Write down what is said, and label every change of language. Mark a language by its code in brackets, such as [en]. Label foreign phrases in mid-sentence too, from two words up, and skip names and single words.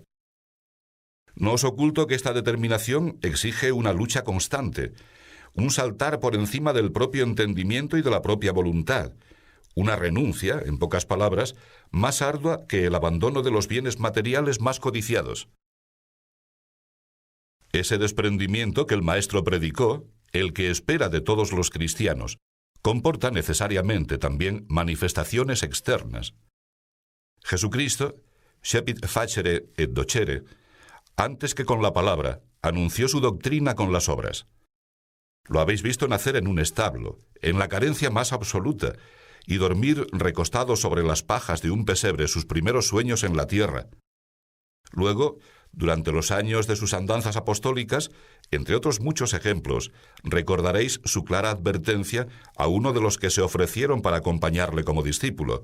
[es] No os oculto que esta determinación exige una lucha constante, un saltar por encima del propio entendimiento y de la propia voluntad, una renuncia, en pocas palabras, más ardua que el abandono de los bienes materiales más codiciados. Ese desprendimiento que el Maestro predicó, el que espera de todos los cristianos, comporta necesariamente también manifestaciones externas. Jesucristo, [la] scepit facere et docere, [es] antes que con la palabra, anunció su doctrina con las obras. Lo habéis visto nacer en un establo, en la carencia más absoluta, y dormir recostado sobre las pajas de un pesebre sus primeros sueños en la tierra. Luego, durante los años de sus andanzas apostólicas, entre otros muchos ejemplos, recordaréis su clara advertencia a uno de los que se ofrecieron para acompañarle como discípulo.